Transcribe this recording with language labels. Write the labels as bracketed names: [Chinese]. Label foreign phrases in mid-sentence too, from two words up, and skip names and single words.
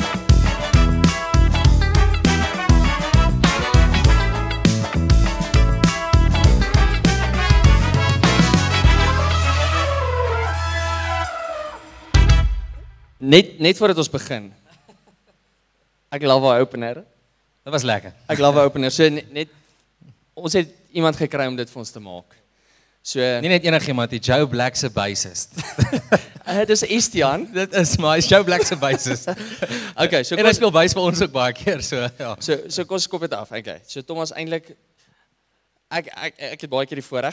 [Afrikaans] Net voordat ons begin. [English] Ek love our opener. [Afrikaans] Dat was lekker. [English] Ek love our opener. [Afrikaans] So net ons het iemand gekry om dit vir ons te maak. So Nie net enigiemand, die Joe Black se bassist. dis Estian. Dit is maar is Joe Black se bassist. [English] Okay, so [Afrikaans] En hy speel bass vir ons ook baie keer, so ja. So kom ons kop dit af. Okay. So Thomas eintlik ek het baie keer die voorreg.